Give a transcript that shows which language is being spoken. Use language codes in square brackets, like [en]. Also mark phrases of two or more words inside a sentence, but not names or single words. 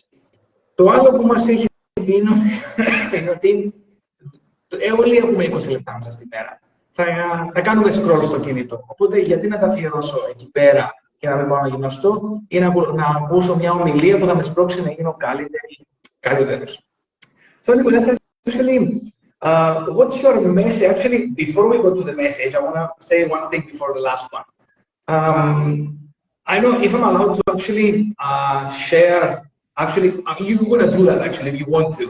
[el] Το άλλο που μας έχει πει είναι ότι όλοι έχουμε 20 λεπτά μέσα στη μέρα. Θα κάνουμε scroll στο κινητό. Οπότε γιατί να τα αφιερώσω εκεί πέρα και να μην πάω να γυμναστώ, ή να ακούσω μια ομιλία που θα με σπρώξει να γίνω καλύτερος. [en] So, Nicoleta, actually, what's your message? Actually, before we go to the message, I want to say one thing before the last one. I know if I'm allowed to actually share, actually, you're going to do that actually if you want to.